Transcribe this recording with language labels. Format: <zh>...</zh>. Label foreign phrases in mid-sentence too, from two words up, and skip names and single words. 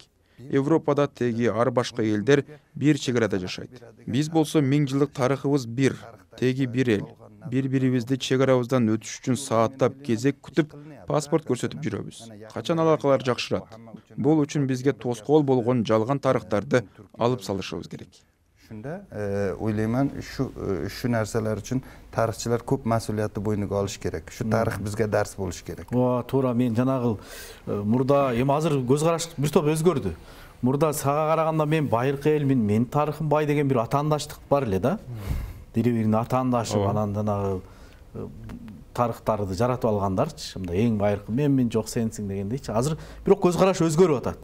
<ky>Европада теги ар башка элдер бир чек арада жашайт. Биз болсо 1000 жылдык тарыхыбыз бир, теги бир эл. Бири-бирибизди чек арабыздан өтүш үчүн сааттап кезек күтүп, паспорт көрсөтүп жүрөбүз. Качан алакалар жакшырат? Бул үчүн бизге тоскоол болгон жалган тарыхтарды алып салышыбыз керек.</ky> <uz>Shunda o'ylayman shu narsalar uchun tarixchilar ko'p mas'uliyatni bo'yniga olish kerak. Shu tarix bizga dars bo'lishi kerak.</uz> <ky>Туура, мен жанагы мурда эми азыр көз караш бир топ өзгөрдү. Мурда сага караганда мен байыркы эл, мен тарыхым бай деген бир атаандаштык бар эле да. Бири-бирине атаандашып, анан жанагы тарыхтарды жаратып алгандарчы. Мындай эң байыркы мен жок сенсиң дегендейчи. Азыр бирок көз караш өзгөрүп атат.</ky>